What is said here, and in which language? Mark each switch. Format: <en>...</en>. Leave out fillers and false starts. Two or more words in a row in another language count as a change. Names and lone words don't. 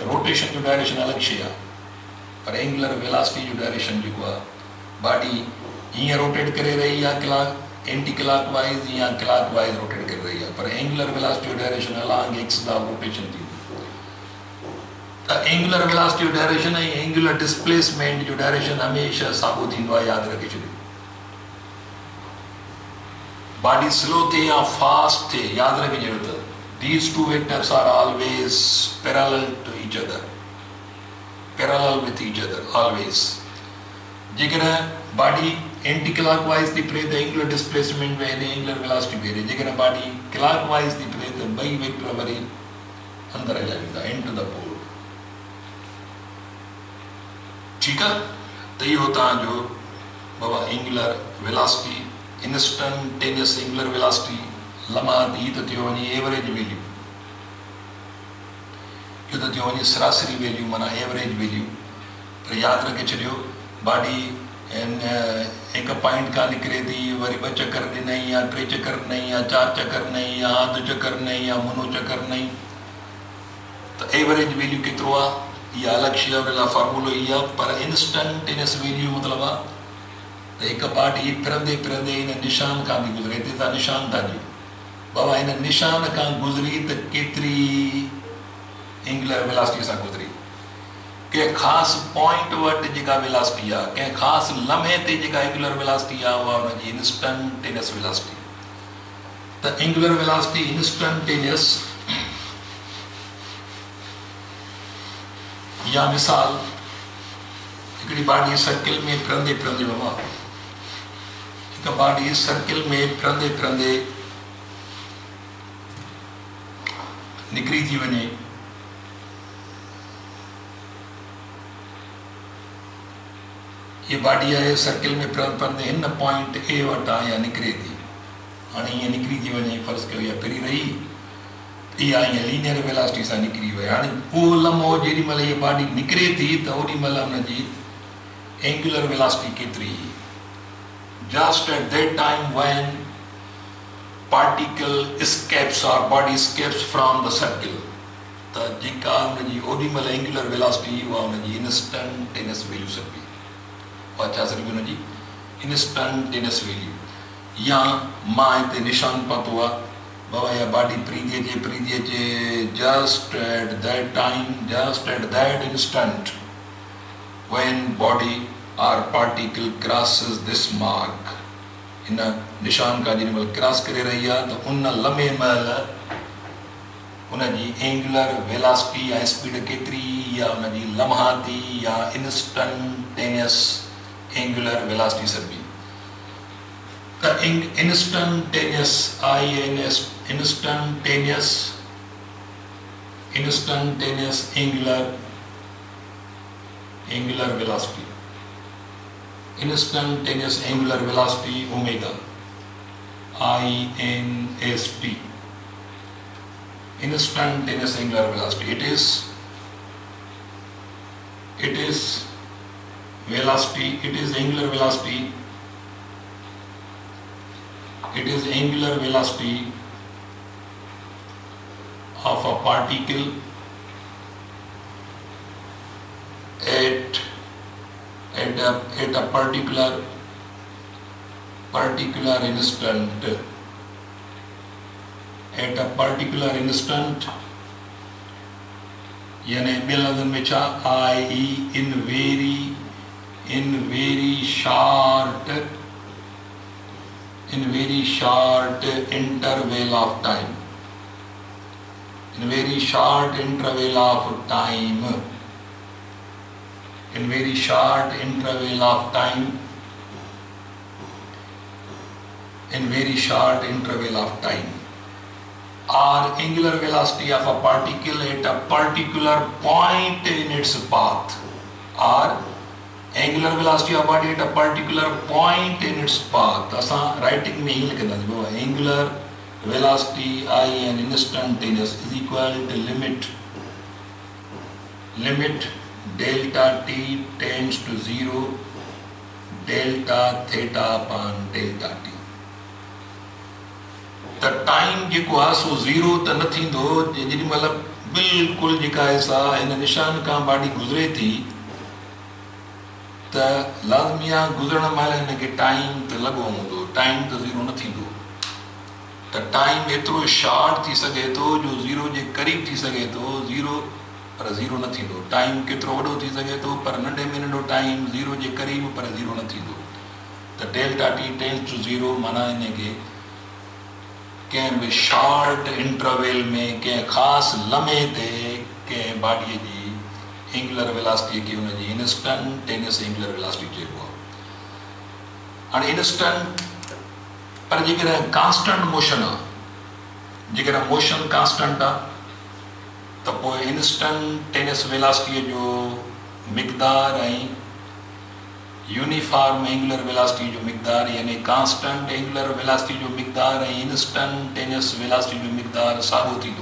<sd>Rotation जो direction अलग शे आहे पर angular velocity जो direction जेको आहे बॉडी हीअं रोटेट करे रही आहे</sd> <en>clock anti clockwise</en> <sd>या क्लॉकवाइज रोटेट करे रही आहे पर angular velocity जो</sd> <en>direction along axis of rotation</en> <sd>थींदो त</sd> <en>angular velocity</en> <sd>जो डायरेक्शन ऐं</sd> <en>angular displacement</en> <sd>जो डायरेक्शन हमेशह साॻियो थींदो आहे यादि रखे छॾियो</sd> <en>body slow</en> <sd>थे या फास्ट थे,</sd> <hi>याद रखिए</hi> <sd>जरूरत,</sd> <en>these two vectors are always parallel to each other, parallel with each other always.</en> <sd>जेकॾहिं बॉडी</sd> <en>anti clockwise</en> <sd>थी फिरे त</sd> <en>angular displacement</en> <sd>वेरे,</sd> <en>angular velocity</en> <sd>वेरे, जेकॾहिं बॉडी क्लॉकवाइज थी फिरे त ॿई वेक्टर वरी अंदर हलिया वेंदा,</sd> <en>into the pole.</en> <hi>ठीक है,</hi> <sd>तो इहो तव्हांजो बाबा</sd> <en>angular velocity, instantaneous angular velocity,</en> <sd>लम्हाती त थियो वञे</sd> <en>average value,</en> <sd>इहो त थियो वञे सरासरी वैल्यू माना</sd> <en>average value.</en> <sd>पर याद रखे छॾियो बॉडी एक पॉइंट खां निकिरे थी, वरी 2 चक्कर ॾिनई या 3 चक्कर ॾिनई या 4 चक्कर ॾिनई या अधु चक्कर ॾिनई या मुनो चक्कर ॾिनई, त</sd> <en>average value</en> <sd>केतिरो आहे इहा अलॻि शइ, उन लाइ फॉर्मूलो ई आहे। पर</sd> <en>instantaneous value</en> <sd>मतिलबु आहे त हिकु बॉडी फिरंदे फिरंदे हिन निशान खां बि गुज़रे, हिते तव्हां निशान था ॾियो बाबा, हिन निशान खां गुज़री त केतिरी</sd> <en>angular velocity</en> <sd>सां गुज़री, कंहिं ख़ासि पॉइंट वटि जेका वेलोसिटी आहे, कंहिं ख़ासि लम्हे ते जेका</sd> <en>angular velocity</en> <sd>आहे, उहा हुनजी</sd> <en>instantaneous velocity.</en> <sd>त</sd> <en>angular velocity instantaneous,</en> <sd>या मिसाल हिकिड़ी</sd> <en>body circle</en> <sd>में फिरंदे फिरंदे बाबा, हिकु</sd> <en>body circle</en> <sd>में फिरंदे फिरंदे निकिरी थी वञे, ये बॉडी आहे सर्किल में फिरंदे हिन</sd> <en>point A</en> <sd>वटि आहे या निकिरे थी, हाणे हीअं निकिरी थी वञे, फ़र्ज़ु कयो इहा फिरी रही, इहा हीअं</sd> <en>linear velocity</en> <sd>सां निकिरी वई। हाणे उहो लम्हो जेॾी महिल इहा बॉडी निकिरे थी त ओॾी महिल हुनजी</sd> <en>angular velocity</en> <sd>केतिरी,</sd> <en>just at that time when particle escapes or body escapes from the circle,</en> <sd>त जेका हुनजी ओॾी महिल एंगुलर वेलोसिटी उहा हुनजी</sd> <en>instantaneous value</en> <sd>सघबी, उहा छा सघबी हुनजी</sd> <en>instantaneous value.</en> <sd>या मां हिते निशान पातो आहे बाबा, इहा</sd> <en>body free</en> <sd>थी अचे</sd> <en>just at that time, just at that instant when body or particle crosses this mark,</en> <sd>इन निशान का जेॾी महिल क्रॉस करे रही आहे त उन लम्हे महिल उनजी</sd> <en>angular velocity</en> <sd>या स्पीड केतिरी, या उनजी लम्हाती या</sd> <en>instantaneous angular velocity</en> <sd>सघबी। त</sd> <en>instantaneous instantaneous angular velocity, instantaneous angular velocity omega, INST, instantaneous angular velocity. It is velocity, it is angular velocity, it is angular velocity of a particle at a particular instant, at a particular instant,</en> <sd>यानी ॿियनि लफ़्ज़नि में छा,</sd> <en>i.e. in very short interval of time, in very short interval of time, in very short interval of time, in very short interval of time, or angular velocity of a particle at a particular point in its path, or angular velocity of a body at a particular point in its path.</en> <sd>असां राइटिंग में ही लिखंदासीं बाबा,</sd> <en>angular velocity I and instantaneous is equal to limit delta t tends to 0 delta theta upon delta t।</en> <sd>त टाइम जेको आहे सो 0 त न थींदो, जेॾी महिल बिल्कुलु जेका आहे सा हिन निशान खां बॉडी गुज़रे थी त लाज़मी आहे गुज़रण महिल हिनखे टाइम त लॻो हूंदो, टाइम त 0 न थींदो। त टाइम एतिरो शॉर्ट थी सघे थो जो 0 जे क़रीब थी सघे थो, 0 पर 0 न थींदो। टाइम केतिरो वॾो थी सघे थो पर नंढे में नंढो टाइम 0 जे क़रीब पर 0 न थींदो। त</sd> <en>delta t tends to 0</en> <sd>माना हिनखे कंहिं बि</sd> <en>short interval</en> <sd>में कंहिं ख़ासि लम्हे ते कंहिं बॉडीअ जी</sd> <en>angular velocity</en> <sd>खे हुनजी</sd> <en>instantaneous angular velocity</en> <sd>चइबो आहे। हाणे इंस्टंट पर जेकॾहिं</sd> <en>constant motion</en> <sd>आहे, जेकॾहिं</sd> <en>motion constant</en> <sd>आहे त पोइ</sd> <en>instantaneous velocity</en> <sd>जो मिक़दार ऐं</sd> <en>uniform angular velocity</en> <sd>जो मिक़दार यानी</sd> <en>constant angular velocity</en> <sd>जो मिक़दार ऐं</sd> <en>instantaneous velocity</en> <sd>जो मिक़दार साॻियो थींदो।</sd>